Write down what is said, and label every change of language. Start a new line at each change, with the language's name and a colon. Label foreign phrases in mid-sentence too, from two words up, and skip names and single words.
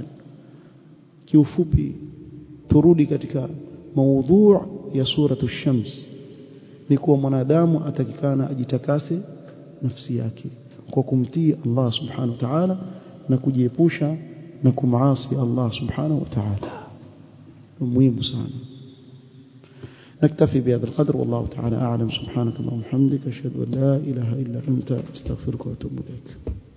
Swahili: Kiufupi, turudi katika maudhu ya suratu Shams, ni kuwa mwanadamu atakikana ajitakase nafsi yake kwa kumtii
Arabic: الله سبحانه وتعالى
Swahili: na kujiepusha na kumaasi
Arabic: الله سبحانه وتعالى.
Swahili: muhimu sana.
Arabic: نكتفي بهذا القدر والله تعالى أعلم. سبحانك اللهم وبحمدك أشهد أن لا إله إلا أنت أستغفرك وأتوب إليك.